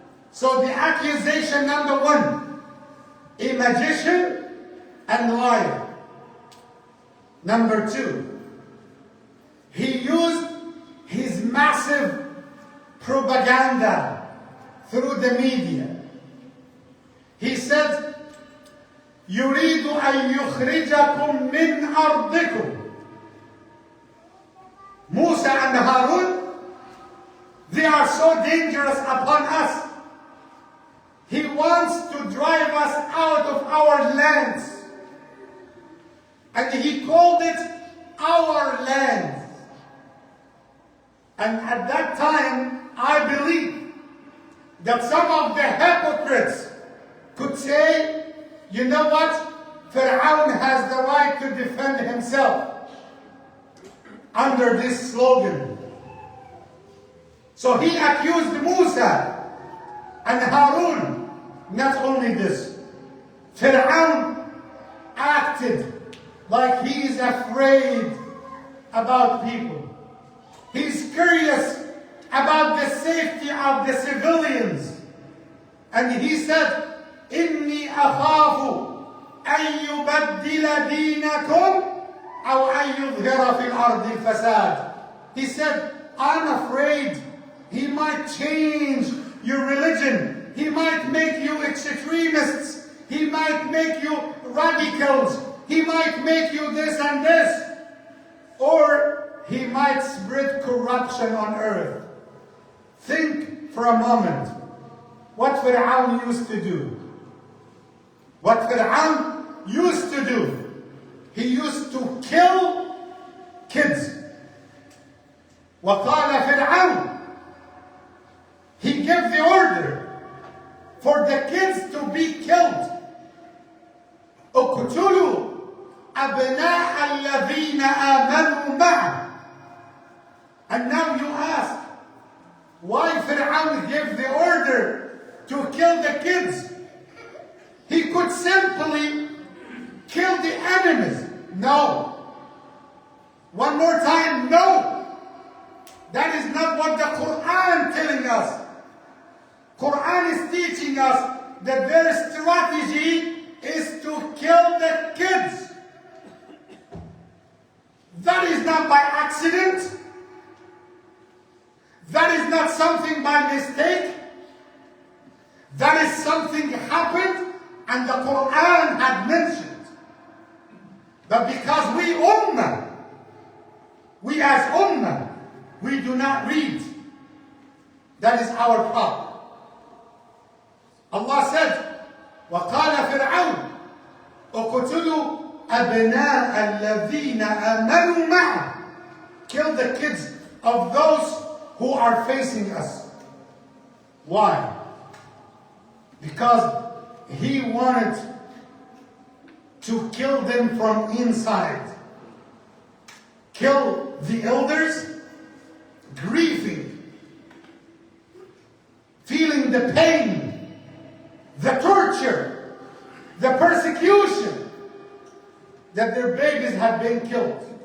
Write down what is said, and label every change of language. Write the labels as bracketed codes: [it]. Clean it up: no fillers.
[en] So the accusation number one, a magician and liar. Number two, he used his massive propaganda through the media. He said, [ar] يريد أن يخرجكم من أرضكم. [en] Musa and Harun, they are so dangerous upon us. He wants to drive us out of our lands. And he called it our land. And at that time, I believe that some of the hypocrites could say, you know what? Pharoon has the right to defend himself under this slogan. So he accused Musa and Pharoon. Not only this, Pharoon acted like he is afraid about people. He's curious about the safety of the civilians. And he said, [ar] إِنِّي أَخَافُ أَن يُبَدِّلَ دِينَكُمْ أَوْ أَن يُظْهِرَ فِي الْأَرْضِ الْفَسَادِ. [en] He said, I'm afraid he might change your religion. He might make you extremists. He might make you radicals. He might make you this and this. Or he might spread corruption on earth. Think for a moment what Pharoon used to do. What Pharoon used to do. He used to kill kids. [ar] وَقَالَ فِرْعَوْنَ. [en] He gave the order for the kids to be killed. [ar] اقتلوا أبناء الذين آمنوا معه. [en] And now you ask, why Pharoon gave the order to kill the kids? He could simply kill the enemies. No. One more time, no. That is not what the Quran is telling us. Quran is teaching us that their strategy is to kill the kids. That is not by accident. That is not something by mistake. That is something happened and the Quran had mentioned. But because we ummah, we as ummah, we do not read. That is our problem. Allah said, [ar] وَقَالَ فِرْعَوْنَ اقْتُلُوا أَبْنَاءَ الَّذِينَ آمَنُوا مَعَهُ. [en] Kill the kids of those who are facing us. Why? Because he wanted to kill them from inside. Kill the elders, grieving, feeling the pain, the torture, the persecution that their babies have been killed.